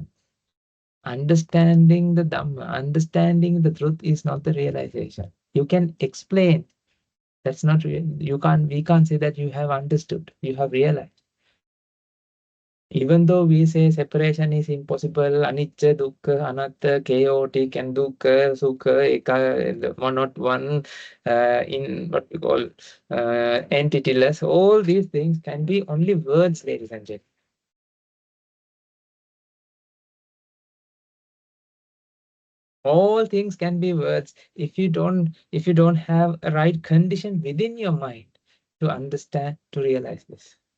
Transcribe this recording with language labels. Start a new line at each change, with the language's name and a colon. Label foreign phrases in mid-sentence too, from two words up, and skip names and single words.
English: Understanding the Dhamma, understanding the truth is not the realization. You can explain. That's not real. We can't say that you have understood, you have realized. Even though we say separation is impossible,
Pali: anicca, dukkha, anatta, chaotic, and dukkha, sukha, eka,
English: one not one, in what we call entityless, all these things can be only words, ladies and gentlemen. All things can be words if you don't have a right condition within your mind to understand, to realize this.